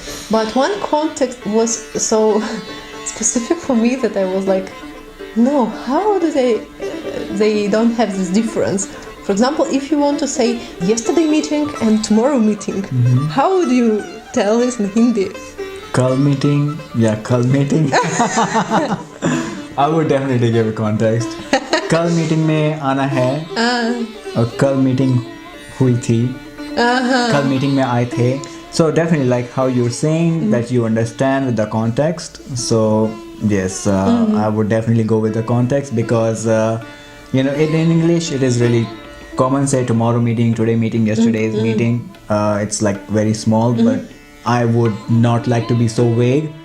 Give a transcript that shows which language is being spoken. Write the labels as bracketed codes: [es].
[en] But one context was so specific for me that I was like, no, how do they don't have this difference? For example, if you want to say yesterday meeting and tomorrow meeting, how would you tell this in Hindi? Kal meeting, kal meeting. I would definitely give a context. [hi] Kal meeting में आना है और कल meeting हुई थी. Kal meeting में आए थे. [en] So definitely like how you're saying that you understand with the context. So yes, I would definitely go with the context because in English it is really common say tomorrow meeting, today meeting, yesterday's meeting. It's like very small, but I would not like to be so vague.